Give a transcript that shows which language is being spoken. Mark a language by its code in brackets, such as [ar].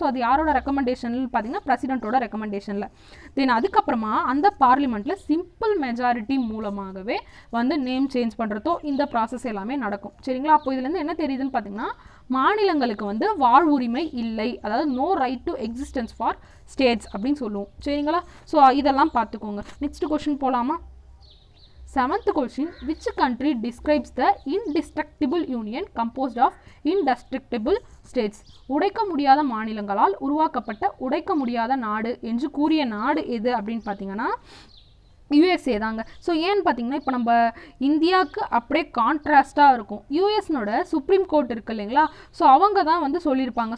[ta] So அது யாரோட recommendation பார்த்தீங்கன்னா பிரசிடென்ட்டோட ரெக்கமெண்டேஷனில். தென் அதுக்கப்புறமா அந்த பார்லிமெண்ட்டில் சிம்பிள் மெஜாரிட்டி மூலமாகவே வந்து நேம் சேஞ்ச் பண்ணுறதோ இந்த ப்ராசஸ் எல்லாமே நடக்கும். சரிங்களா? அப்போ இதுலேருந்து என்ன தெரியுதுன்னு பார்த்தீங்கன்னா மாநிலங்களுக்கு வந்து வாழ்வுரிமை இல்லை, அதாவது no right to existence for states அப்படின்னு சொல்லுவோம். சரிங்களா? ஸோ இதெல்லாம் பார்த்துக்கோங்க. நெக்ஸ்ட் கொஸ்டின் போகலாமா? [en] 7th question, which country describes the indestructible union composed of indestructible states? [ta] உடைக்க முடியாத மாநிலங்களால் உருவாக்கப்பட்ட உடைக்க முடியாத நாடு என்று கூறிய நாடு எது அப்படின்னு பார்த்தீங்கன்னா யூஎஸ்ஏ தாங்க. ஸோ ஏன்னு பார்த்தீங்கன்னா இப்போ நம்ம இந்தியாவுக்கு அப்படியே கான்ட்ராஸ்டாக இருக்கும். யூஎஸ்னோட சுப்ரீம் கோர்ட் இருக்குது இல்லைங்களா? ஸோ அவங்க தான் வந்து சொல்லியிருப்பாங்க.